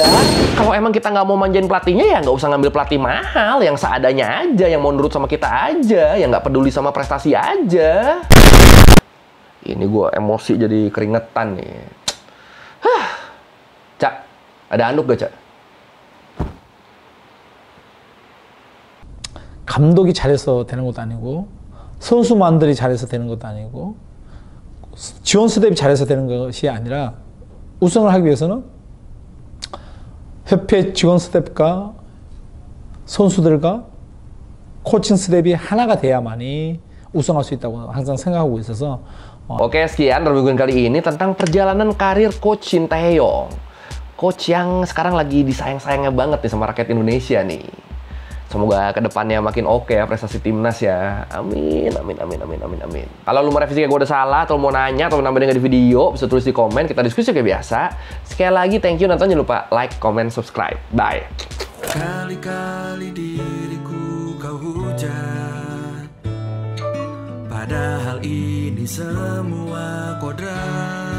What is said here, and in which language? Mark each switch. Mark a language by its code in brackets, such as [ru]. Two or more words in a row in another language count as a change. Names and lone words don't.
[id] Kalau emang kita nggak mau manjain pelatihnya ya nggak usah ngambil pelatih mahal, yang seadanya aja, yang mau nurut sama kita aja, yang nggak peduli sama prestasi aja. Ini gue emosi jadi keringetan nih. Cak, ada anduk gak, Cak? [ko] 감독이 잘해서 되는 것도 아니고 선수만들이 잘해서 되는 것도 아니고 지원 스텝이 잘해서 되는 것이 아니라 우승을 하기 위해서는 협회 직원 스텝과 선수들과 코칭 스텝이 하나가 돼야만이 우승할 수 있다고 항상 생각하고 있어서 [id] Oke, sekian review kali ini tentang perjalanan karir Coach Shin Tae-yong. Coach yang sekarang lagi disayang-sayangnya banget nih sama rakyat Indonesia nih. Semoga kedepannya makin oke ya prestasi timnas ya. Amin. Kalau lu merevisi kayak gue udah salah, atau mau nanya, atau nambahin di video, bisa tulis di komen, kita diskusi kayak biasa. Sekali lagi, [en] thank you [id] nonton, jangan lupa [en] like, comment, subscribe. Bye. [id] Kali-kali diriku kau hujat, padahal ini semua kodrat.